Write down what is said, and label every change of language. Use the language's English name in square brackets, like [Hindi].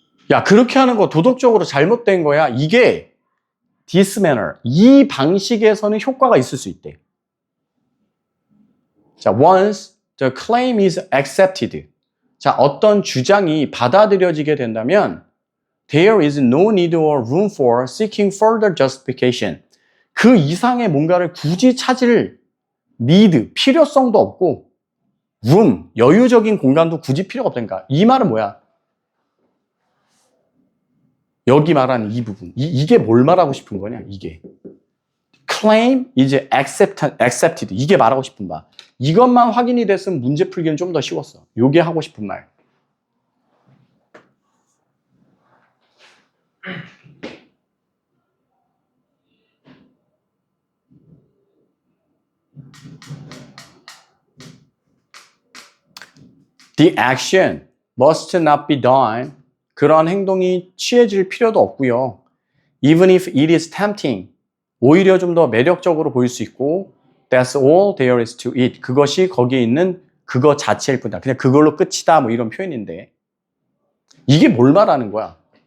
[Korean] 야, 그렇게 하는 거 도덕적으로 잘못된 거야. 이게 [English] this manner, [Korean] 이 방식에서는 효과가 있을 수 있대. [English] 자, once the claim is accepted. [Korean] 자, 어떤 주장이 받아들여지게 된다면 [English] there is no need or room for seeking further justification. [Korean] 그 이상의 뭔가를 굳이 찾을 need, 필요성도 없고 room, 여유적인 공간도 굳이 필요가 없다니까. 이 말은 뭐야? 여기 말하는 이 부분. 이게 뭘 말하고 싶은 거냐? 이게. [English] claim is accepted. [Korean] 이게 말하고 싶은 바. 이것만 확인이 됐으면 문제 풀기는 좀 더 쉬웠어. 요게 하고 싶은 말. [English] The action must not be done. [Korean] 그런 행동이 취해질 필요도 없고요. [English] Even if it is tempting. [Korean] 오히려 좀 더 매력적으로 보일 수 있고 [English] That's all there is to it. [Korean] 그것이 거기에 있는 그거 자체일 뿐이다. 그냥 그걸로 끝이다. 뭐 이런 표현인데 이게 뭘 말하는 거야?